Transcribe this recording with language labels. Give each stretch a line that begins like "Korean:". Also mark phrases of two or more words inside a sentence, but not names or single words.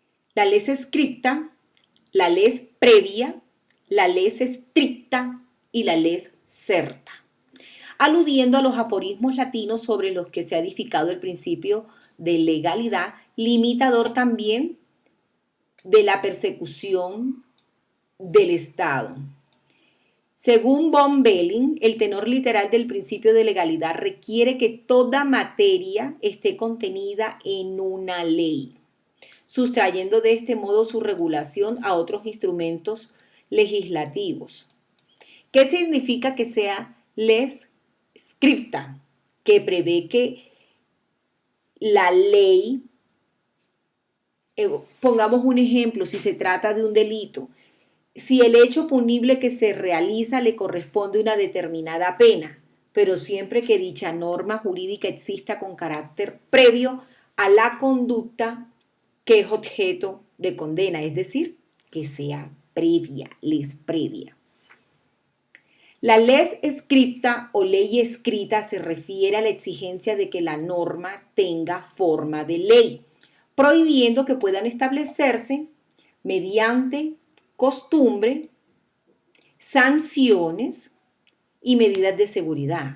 Latin: la lex scripta, la lex previa, la lex stricta y la lex certa,
Spanish: aludiendo a los aforismos latinos sobre los que se ha edificado el principio de legalidad, limitador también de la persecución del Estado. Según von Belling, el tenor literal del principio de legalidad requiere que toda materia esté contenida en una ley, sustrayendo de este modo su regulación a otros instrumentos legislativos. ¿Qué significa que sea
Latin: lex scripta?
Spanish: Que prevé que la ley, pongamos un ejemplo, si se trata de un delito, si el hecho punible que se realiza le corresponde una determinada pena, pero siempre que dicha norma jurídica exista con carácter previo a la conducta que es objeto de condena, es decir, que sea previa,
Latin: lex previa.
Spanish: La
Latin: lex scripta
Spanish: o ley escrita se refiere a la exigencia de que la norma tenga forma de ley, prohibiendo que puedan establecerse mediante costumbre, sanciones y medidas de seguridad.